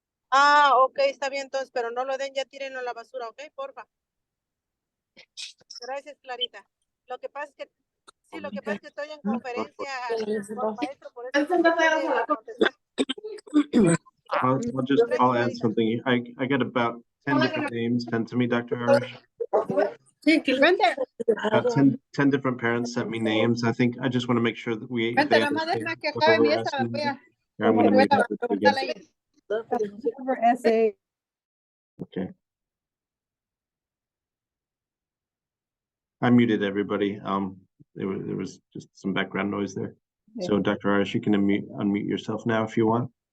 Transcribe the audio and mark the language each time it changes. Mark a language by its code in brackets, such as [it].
[es] Ah, ok, está bien entonces, pero no lo den, ya tírenlo a la basura, ok, porfa. Gracias, Clarita. Lo que pasa es que, sí, lo que pasa es que estoy en conferencia con maestro, por eso no puede contestar. [en] I'll add something. I got about 10 different names sent to me, Dr. Irish. [es] Vente. [en] 10 different parents sent me names. I think I just want to make sure that we. [es] Vente, mamá, deja que acabe mi esa, voy a... [en] I'm going to mute this again. Jennifer SA. Okay. I muted everybody. There was just some background noise there. So Dr. Irish, you can unmute yourself now if you want.